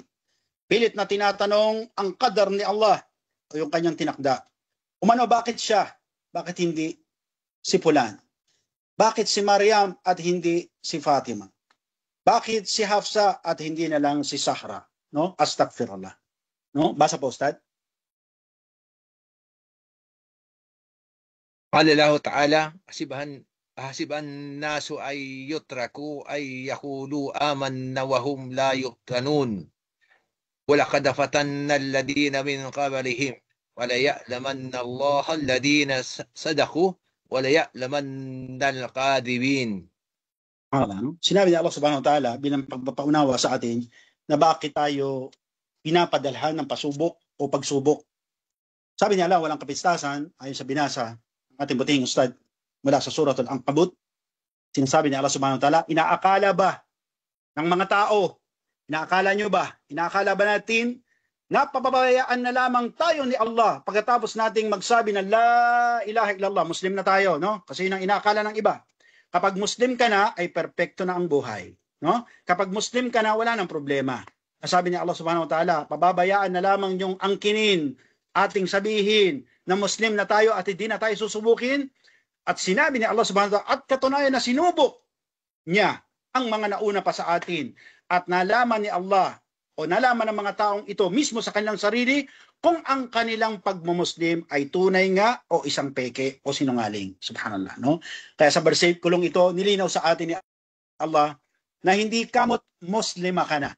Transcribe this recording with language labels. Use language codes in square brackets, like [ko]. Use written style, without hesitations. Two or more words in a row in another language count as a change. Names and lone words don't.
[tl] Pilit na tinatanong ang qadar ni Allah o yung kanyang tinakda. Umano, bakit siya? Bakit hindi si Fulan? Bakit si Maryam at hindi si Fatima? Bakit si Hafsa at hindi na lang si Sahra? No? Astaghfirullah. No? Basa po, Ustad. [ar] قال الله تعالى حسب الناس أن يتركوا أن يقولوا آمنا وهم لا يفتنون ولقد فتنا الذين من قبلهم وليعلمن الله الذين صدقوا وليعلمن الكاذبين. [tl] Sinabi ni Allah [ar] سبحانه وتعالى [tl] bilang pagpapaunawa sa atin na bakit tayo pinapadalhan ng pasubok o pagsubok. Sabi ni Allah, walang kapistasan ayon sa binasa ating butihing ustad mula sa Suratul Ankabut. Sinasabi ni Allah [ar] سبحانه وتعالى, [tl] inaakala ba ng mga tao, inaakala nyo ba, inaakala ba natin na pababayaan na lamang tayo ni Allah pagkatapos nating magsabi na [ar] لا إله إلا الله, [tl] Muslim na tayo, no? Kasi yun ang inaakala ng iba. Kapag Muslim ka na, ay perpekto na ang buhay, no? Kapag Muslim ka na, wala nang problema. Sabi ni Allah [ar] سبحانه وتعالى, [tl] pababayaan na lamang yung angkinin, ating sabihin na Muslim na tayo at hindi na tayo susubukin. At sinabi ni Allah [ar] سبحانه وتعالى, [tl] at katunayan na sinubok niya ang mga nauna pa sa atin. At nalaman ni Allah o nalaman ng mga taong ito mismo sa kanilang sarili kung ang kanilang pagmumuslim ay tunay nga o isang peke o sinungaling. Subhanallah, no? Kaya sa versikulong ito, nilinaw sa atin ni Allah na hindi kamot muslima ka na.